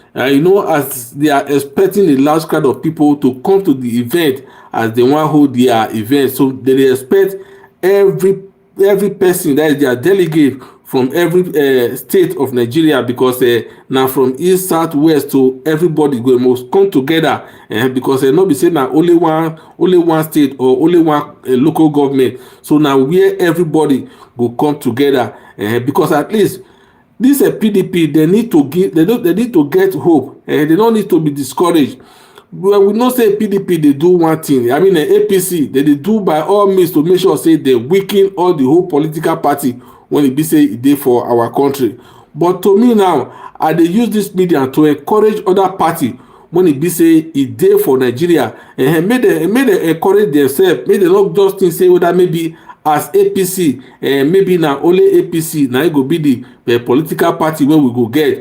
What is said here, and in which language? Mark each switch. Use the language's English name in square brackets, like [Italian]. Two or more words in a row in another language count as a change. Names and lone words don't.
[Nigerian Pidgin] As they are expecting a large crowd of people to come to the event, as they want hold their event, so they expect every person, that is their delegate from every state of Nigeria, because now from east, south, west, to everybody go must come together, because not be say na only one state or only one local government. So now where everybody go come together, because at least this PDP they need to get hope, they don't need to be discouraged. Well, we know say PDP they do one thing. I mean, APC they do by all means to make sure say they weaken all the whole political party when it be say e dey for our country. But to me now, I dey use this media to encourage other party when it be say e dey for Nigeria, and make dem encourage themselves, make dem not just think say whether maybe as APC, maybe na only APC na it go be the political party wey we go get.